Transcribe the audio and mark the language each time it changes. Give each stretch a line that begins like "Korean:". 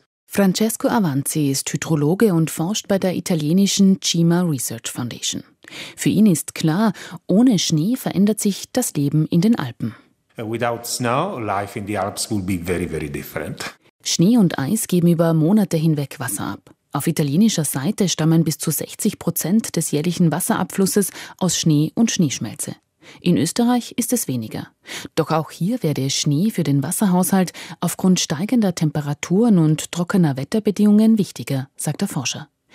German: Francesco Avanzi ist Hydrologe und forscht bei der italienischen CIMA Research Foundation. Für ihn ist klar, ohne Schnee verändert sich das Leben in den Alpen.
English: Without snow, life in the Alps will be very, very different.
German: Schnee und Eis geben über Monate hinweg Wasser ab. Auf italienischer Seite stammen bis zu 60% des jährlichen Wasserabflusses aus Schnee und Schneeschmelze. In Österreich ist es weniger. Doch auch hier werde Schnee für den Wasserhaushalt aufgrund steigender Temperaturen und trockener Wetterbedingungen wichtiger, sagt der Forscher.